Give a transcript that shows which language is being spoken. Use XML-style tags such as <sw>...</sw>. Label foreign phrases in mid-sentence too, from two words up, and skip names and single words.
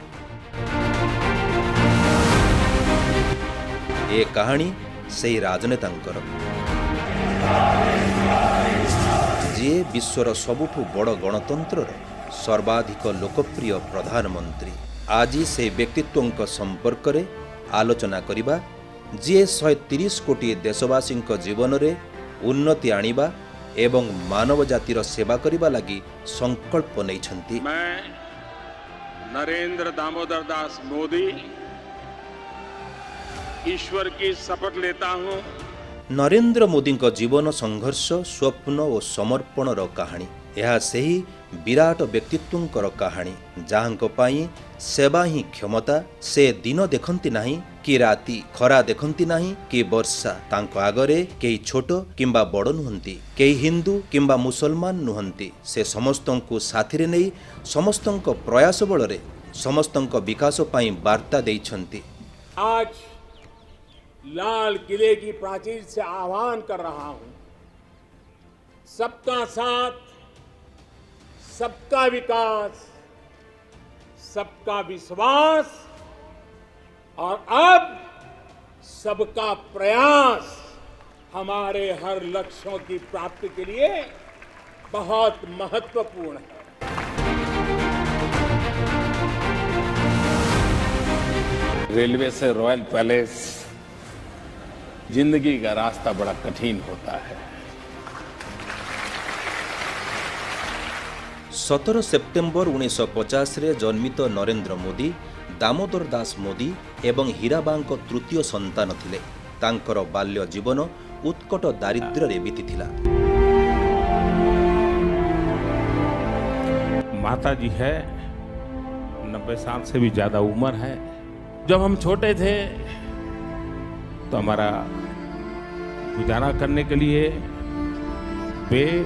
<or>ଏ କାହାଣୀ ସେହି ରାଜନେତାଙ୍କର ଯିଏ ବିଶ୍ୱର ସବୁଠୁ ବଡ଼ ଗଣତନ୍ତ୍ରର ସର୍ବାଧିକ ଲୋକପ୍ରିୟ ପ୍ରଧାନମନ୍ତ୍ରୀ। ଆଜି ସେହି ବ୍ୟକ୍ତିତ୍ୱଙ୍କ ସମ୍ପର୍କରେ ଆଲୋଚନା କରିବା ଯିଏ 130 କୋଟି ଦେଶବାସୀଙ୍କ ଜୀବନରେ ଉନ୍ନତି ଆଣିବା ଏବଂ ମାନବ ଜାତିର ସେବା କରିବା ଲାଗି ସଂକଳ୍ପ ନେଇଛନ୍ତି।</or> <hi>मैं नरेंद्र दामोदर दास मोदी ईश्वर की शपथ लेता हूं।</hi> <or>ନରେନ୍ଦ୍ର ମୋଦିଙ୍କ ଜୀବନ ସଂଘର୍ଷ ସ୍ୱପ୍ନ ଓ ସମର୍ପଣର କାହାଣୀ। ଏହା ସେହି ବିରାଟ ବ୍ୟକ୍ତିତ୍ୱଙ୍କର କାହାଣୀ ଯାହାଙ୍କ ପାଇଁ ସେବା ହିଁ କ୍ଷମତା। ସେ ଦିନ ଦେଖନ୍ତି ନାହିଁ କି ରାତି, ଖରା ଦେଖନ୍ତି ନାହିଁ କି ବର୍ଷା। ତାଙ୍କ ଆଗରେ କେହି ଛୋଟ କିମ୍ବା ବଡ଼ ନୁହନ୍ତି, କେହି ହିନ୍ଦୁ କିମ୍ବା ମୁସଲମାନ ନୁହନ୍ତି। ସେ ସମସ୍ତଙ୍କୁ ସାଥିରେ ନେଇ ସମସ୍ତଙ୍କ ପ୍ରୟାସ ବଳରେ ସମସ୍ତଙ୍କ ବିକାଶ ପାଇଁ ବାର୍ତ୍ତା ଦେଇଛନ୍ତି।</or> <hi>आज लाल किले की प्राचीर से आह्वान कर रहा हूं, सबका साथ, सबका विकास, सबका विश्वास और अब सबका प्रयास हमारे हर लक्ष्यों की प्राप्ति के लिए बहुत महत्वपूर्ण है। रेलवे से</hi> <en>royal palace</en> <hi>जिंदगी का रास्ता बड़ा कठिन होता है।</hi> <or>17 ସେପ୍ଟେମ୍ବର 1950ରେ ଜନ୍ମିତ ନରେନ୍ଦ୍ର ମୋଦି ଦାମୋଦର ଦାସ ମୋଦି ଏବଂ ହୀରାବାଙ୍କ ତୃତୀୟ ସନ୍ତାନ ଥିଲେ। ତାଙ୍କର ବାଲ୍ୟ ଜୀବନ ଉତ୍କଟ ଦାରିଦ୍ର୍ୟରେ ବିତିଥିଲା।</or> <hi>माता जी है 90 साल से भी ज्यादा उम्र है। जब हम छोटे थे तो हमारा गुजारा करने के लिए वे</hi>